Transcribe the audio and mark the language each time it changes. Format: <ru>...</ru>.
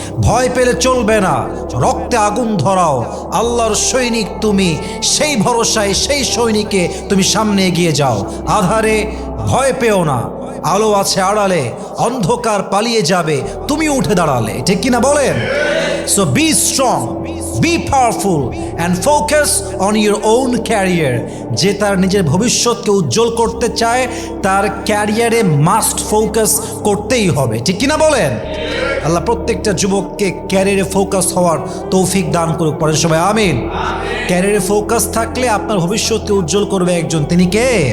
<bn>ভয় পেলে চলবে না, রক্তে আগুন ধরাও, আল্লাহর সৈনিক তুমি, সেই ভরসায় সেই সৈনিকে তুমি সামনে এগিয়ে যাও। আধারে ভয় পেও না, আলো আছে আড়ালে, অন্ধকার পালিয়ে যাবে তুমি উঠে দাঁড়ালে, ঠিক কিনা বলেন?</bn> <en>So be strong, be powerful and focus on your own career.</en> <bn>যে তার নিজের ভবিষ্যৎকে উজ্জ্বল করতে চায় তার ক্যারিয়ারে মাস্ট ফোকাস করতেই হবে, ঠিক কিনা বলেন? আল্লাহ প্রত্যেকটা যুবককে ক্যারিয়ারে ফোকাস হওয়ার তৌফিক দান করুক। পড়েন সবাই আমিন। ক্যারিয়ারে ফোকাস থাকলে আপনার ভবিষ্যৎকে উজ্জ্বল করবে একজন, তিনি কে?</bn>